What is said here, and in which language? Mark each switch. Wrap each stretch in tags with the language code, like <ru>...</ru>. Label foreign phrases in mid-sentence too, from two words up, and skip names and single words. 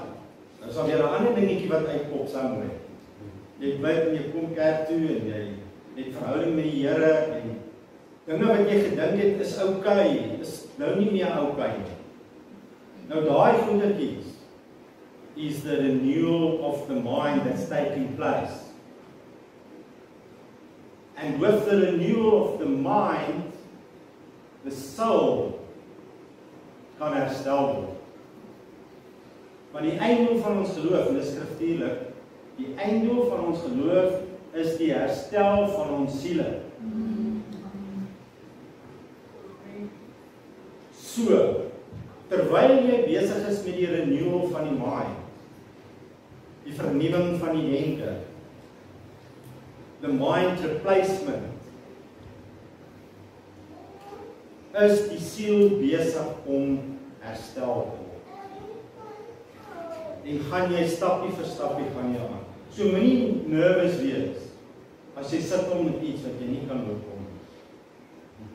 <af>Nou sal weer 'n ander dingetjie wat uitpop saamweg. Jy bid en jy kom kerk toe en jy het verhouding met die Here en dinge wat jy gedink het is okay, is nou nie meer okay nie. Nou daai goedertjies</af> <en>is the renewal of the mind that's taking place. And with the renewal of the mind, the soul</en> <af>kan herstel word. Maar die einddoel van ons geloof, en dit is skriftuurlik, die einddoel van ons geloof is die herstel van ons siele. So, terwyl jy besig is met die renewal van die mind, die vernuwing van die denke,</af> <en>the mind replacement,</en> <af>is die siel besig om herstel te word. En gaan jy stapie vir stapie gaan jy aan. So moenie nervous wees as jy sit om met iets wat jy nie kan oorkom nie.</af>